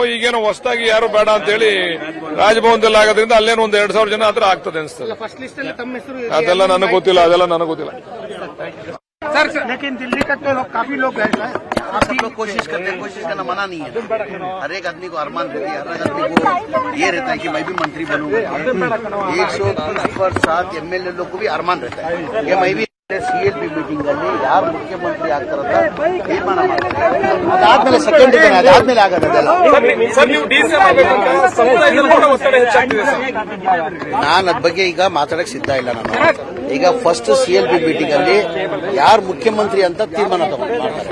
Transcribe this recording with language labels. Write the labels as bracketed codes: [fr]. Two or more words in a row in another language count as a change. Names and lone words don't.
[kn] ಈಗೇನೋ ಹೊಸದಾಗಿ ಯಾರು ಬೇಡ ಅಂತ ಹೇಳಿ ರಾಜಭವನದಲ್ಲಿ ಆಗೋದ್ರಿಂದ ಅಲ್ಲೇನೋ ಒಂದು 2,000 ಜನ ಹತ್ರ ಆಗ್ತದೆ ಅನ್ಸ್ತದೆ. ಅದೆಲ್ಲ ನನಗೆ ಗೊತ್ತಿಲ್ಲ. [hi] सर लेकिन दिल्ली तक तो काफी लोग गए हैं। आप लोग कोशिश करना मना नहीं है। हर एक आदमी को अरमान रहती है, हर एक आदमी को ये रहता है कि मैं भी मंत्री बनूंगा। 107 MLA लोग को भी अरमान रहता है कि मैं भी CLP मीटिंग [kn] ಅಲ್ಲಿ ಯಾರು ಮುಖ್ಯಮಂತ್ರಿ ಆಗ್ತಾರಂತ ತೀರ್ಮಾನ ಮಾಡ್ತಾರೆ. ಅದಾದ್ಮೇಲೆ ಸೆಕೆಂಡ್ ಅದಾದ್ಮೇಲೆ ಆಗೋದಲ್ಲ. ನಾನು ಅದ್ರ ಬಗ್ಗೆ ಈಗ ಮಾತಾಡಕ್ ಸಿದ್ಧ ಇಲ್ಲ. ನಾನು ಈಗ [en] first CLP meeting [kn] ಅಲ್ಲಿ ಯಾರು ಮುಖ್ಯಮಂತ್ರಿ ಅಂತ ತೀರ್ಮಾನ ಮಾಡ್ತಾರೆ.